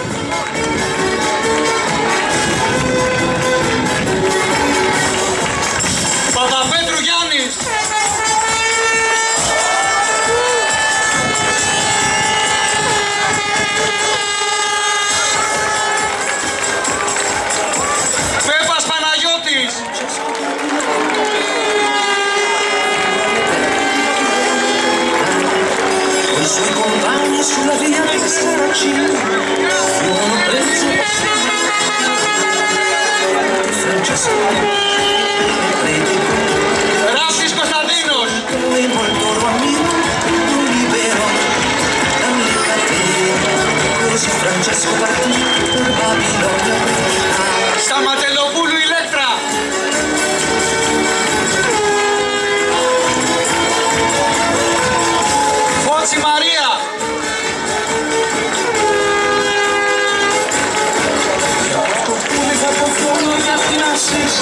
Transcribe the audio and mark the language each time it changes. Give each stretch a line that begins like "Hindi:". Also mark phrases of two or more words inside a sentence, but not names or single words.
Greek: Παπαπέτρου Γιάννης. Πέπας Παναγιώτης.
Italian: Con i suoi compagni sulla via dei Saracini furono presi Francesco
Greek: Ράφτης Κωνσταντίνος.
Italian: e molto lo ammiro, lo libero dalle catene. Così Francesco partì per Babilonia.
Greek: Σταματελοπούλου Ηλέκτρα. Φώτση Μαρία. Το πουλί θα το φώνω για την Ασίση.